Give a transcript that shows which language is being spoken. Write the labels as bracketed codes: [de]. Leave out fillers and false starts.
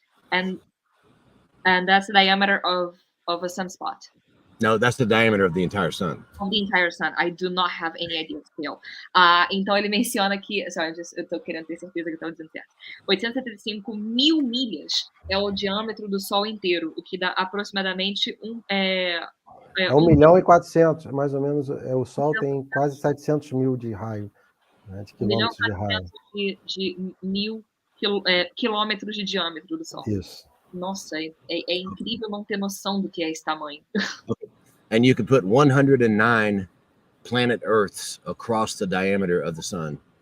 [en] And that's the diameter of a sunspot. No, that's the diameter of the entire sun. Of the entire sun. I do not have any idea of scale. [pt] Então ele menciona que... [en] Sorry, [pt] eu tô querendo ter certeza que eu tô dizendo certo. 875 mil milhas é o diâmetro do Sol inteiro, o que dá aproximadamente 1 milhão e 400, mais ou menos. O Sol tem quase 700 mil de raio, né, de quilômetros de raio. 1.400 quilômetros de diâmetro do Sol. Isso. Nossa, é incrível não ter noção do que é esse tamanho. [en] And you can put 109 planet Earths across the diameter of the sun.